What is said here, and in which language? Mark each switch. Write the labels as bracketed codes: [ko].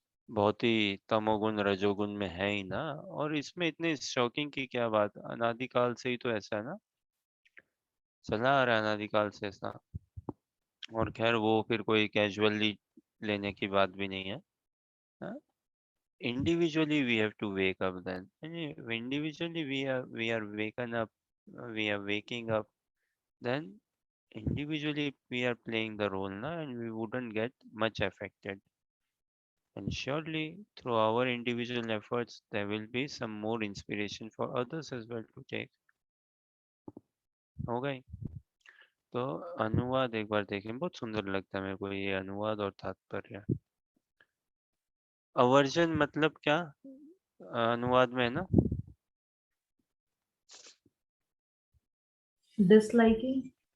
[hi] बहुत ही तमोगुण रजोगुण में है ही ना, और इसमें इतने शॉकिंग की क्या बात, अनादिकाल से ही तो ऐसा है ना, चला आ रहा है अनादिकाल से ऐसा। और खैर वो फिर कोई कैजुअली लेने की बात भी नहीं है। [en] Individually we have to wake up then. And individually we are waken up, we are waking up, then individually we are playing the role na, and we wouldn't get much affected. And surely through our individual efforts there will be some more inspiration for others as well to take. [hi] हो गई। तो अनुवाद एक बार देखें, बहुत सुंदर लगता है मेरे को ये अनुवाद और तात्पर्य। अवर्जन मतलब क्या अनुवाद में है ना? [en] Disliking.